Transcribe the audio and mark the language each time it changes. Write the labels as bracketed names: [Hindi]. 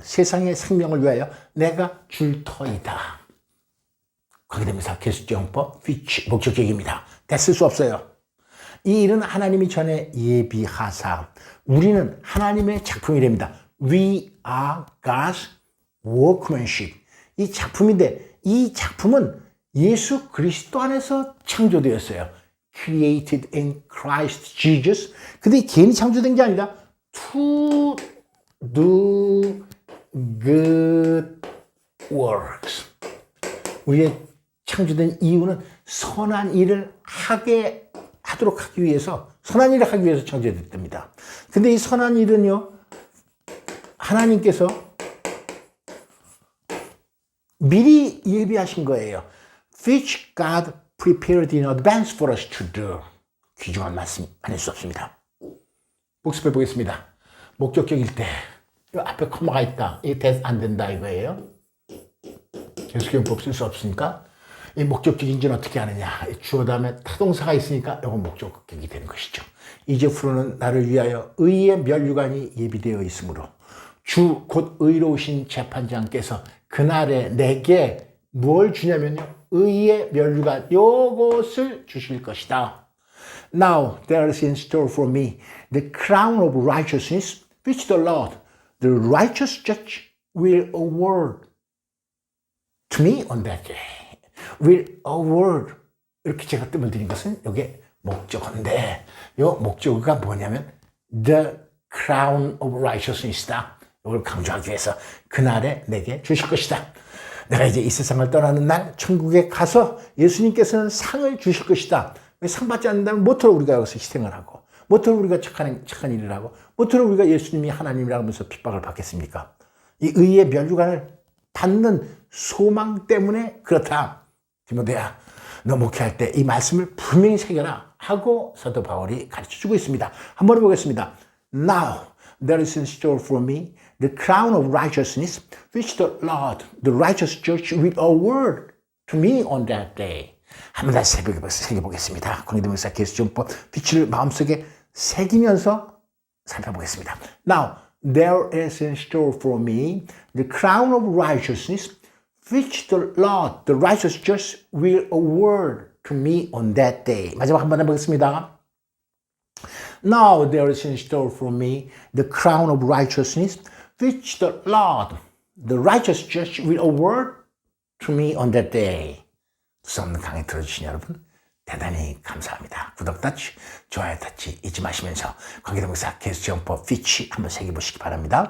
[Korean] 세상의 생명을 위하여 내가 줄 터이다. 거기 됩니다. 계수정법, which, 목적격입니다. 됐을 수 없어요. 이 일은 하나님이 전에 예비하사 우리는 하나님의 작품이 됩니다. [English] We are God's workmanship. [Korean] 이 작품인데 이 작품은 예수 그리스도 안에서 창조되었어요. [English] Created in Christ Jesus. [Korean] 근데 괜히 창조된 게 아니라 [English] to do good works. [Korean] 우리의 창조된 이유는 선한 일을 하도록 하기 위해서, 선한 일을 하기 위해서 창조됐답니다. 근데 이 선한 일은요, 하나님께서 미리 예비하신 거예요. [English] Which God prepared in advance for us to do. [Korean] 귀중한 말씀 아닐 수 없습니다. 복습해 보겠습니다. 목적격일 때, 이 앞에 코마가 있다. 이게 안 된다 이거예요. 계속형법 쓸 수 없으니까 이 목적격인지는 어떻게 하느냐. 주어 다음에 타동사가 있으니까 이건 목적격이 되는 것이죠. 이제부로는 나를 위하여 의의 면류관이 예비되어 있으므로 주 곧 의로우신 재판장께서 그날에 내게 뭘 주냐면요. 의의 면류관 요것을 주실 것이다. [English] Now there is in store for me the crown of righteousness which the Lord, the righteous judge, will award to me on that day. will award. [Korean] 이렇게 제가 뜸을 들인 것은 이게 목적어인데 이 목적어가 뭐냐면 [English] the crown of righteousness [Korean] 다. 이걸 강조하기 위해서 그날에 내게 주실 것이다. 내가 이제 이 세상을 떠나는 날 천국에 가서 예수님께서는 상을 주실 것이다. 상 받지 않는다면 모쪼록 우리가 여기서 희생을 하고 모쪼록 우리가 착한 일을 하고 모쪼록 우리가 예수님이 하나님이라고 하면서 핍박을 받겠습니까? 이 의의 면류관을 받는 소망 때문에 그렇다. 디모데야, 너 목회할 때 이 말씀을 분명히 새겨라 하고 사도 바울이 가르쳐주고 있습니다. 한번 해보겠습니다. [English] Now there is in store for me the crown of righteousness which the Lord, the righteous judge, will award to me on that day. [Korean] 한번 다시 새겨보겠습니다. 권위대명사 계수정법 빛을 마음속에 새기면서 살펴보겠습니다. [English] Now there is in store for me the crown of righteousness which the Lord, the righteous judge, will award to me on that day. [Korean] 마지막 한번 해보겠습니다. [English] Now there is in store for me the crown of righteousness which the Lord, the righteous judge, will award to me on that day. [Korean] 두서 없는 강의 들어주신 여러분 대단히 감사합니다. 구독 터치, 좋아요 터치 잊지 마시면서 관계대명사 계수정법 피치 한번 새겨보시기 바랍니다.